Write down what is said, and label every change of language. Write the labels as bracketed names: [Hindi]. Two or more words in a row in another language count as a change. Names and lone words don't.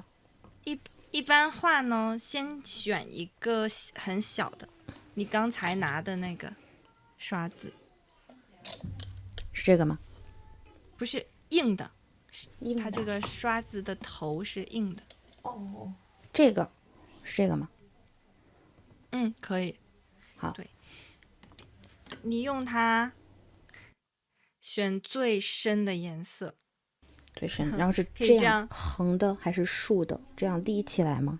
[Chinese] 一般畫呢，先選一個很小的，你剛才拿的那個刷子，是這個嗎？不是硬的，它這個刷子的頭是硬的。這個是這個嗎？可以。好，對，你用它選最深的顏色。最深，然後是這樣橫的還是豎的？這樣立起來嗎？